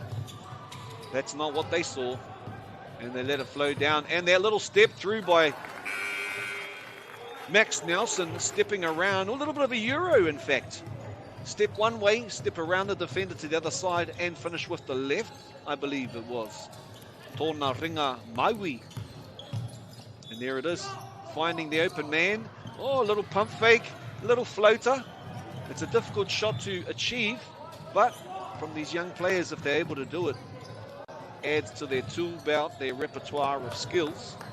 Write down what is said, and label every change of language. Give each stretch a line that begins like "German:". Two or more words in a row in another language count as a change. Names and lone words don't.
English: That's not what they saw. And they let it flow down. And that little step through by Max Nelson, stepping around, a little bit of a Euro, in fact. Step one way, step around the defender to the other side, and finish with the left, I believe it was.
Māori: Tōna ringa Maui.
English: And there it is, finding the open man. Oh, a little pump fake, a little floater. It's a difficult shot to achieve, but from these young players, if they're able to do it, adds to their tool belt, their repertoire of skills.